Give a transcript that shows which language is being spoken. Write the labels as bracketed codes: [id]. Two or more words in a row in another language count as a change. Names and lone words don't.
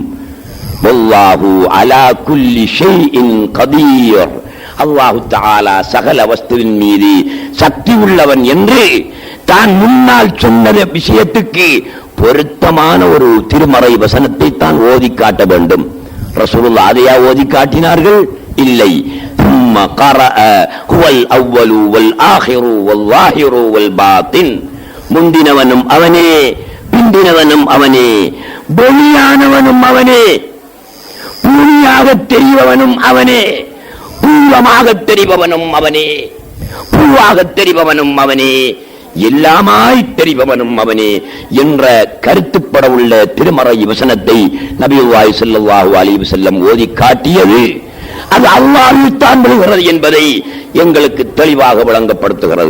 [ar] والله على كل شيء قدير, [ta] அல்லாஹு தஆலா சகல வஸ்துவின் மீது சக்தி உள்ளவன் என்று தான் முன்னால் சொன்ன விஷயத்துக்கு பொருத்தமான ஒரு திருமறை வசனத்தை தான் ஓதி காட்ட வேண்டும். ரசூலுல்லாஹ் அதையா ஓதி காட்டினார்கள்? இல்லை. [ar] ثم قرأ هو الأول والآخر والظاهر والباطن, [ta] முந்தினவனும் அவனே, பிந்தினவனும் அவனே, வெளியானவனும் அவனே, பூமியாக தெரிபவனும் அவனே, பூர்வமாக தெரிபவனும் அவனே, பூவாக தெரிபவனும் அவனே, எல்லாமாய் தெரிபவனும் அவனே என்ற கருத்துப்பட உள்ள திருமறை வசனத்தை நபியுல்லாஹி [ar] صلى الله عليه وسلم [ta] ஓதி காட்டியது அது அல்லாஹ்வில் தான் விழுகிறது என்பதை எங்களுக்கு தெளிவாக விளங்கப்படுத்துகிறது.